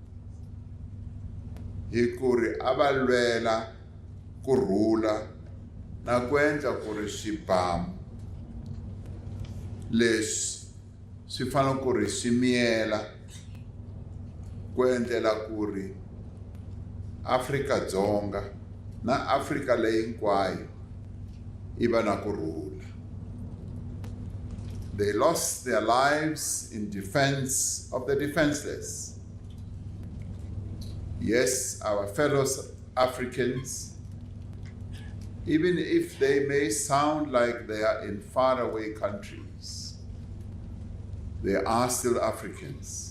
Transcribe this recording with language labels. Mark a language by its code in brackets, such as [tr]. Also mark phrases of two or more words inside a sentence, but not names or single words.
[ts] hi ku ri a va lwela kurhula na ku endla ku ri swibamu leswi swi fanele ku ri swi miyela ku endlela ku ri Afrika-Dzonga na Afrika leyi hinkwayo iba na kurhula. [en] They lost their lives in defense of the defenseless. Yes, our fellow Africans, even if they may sound like they are in faraway countries, they are still Africans.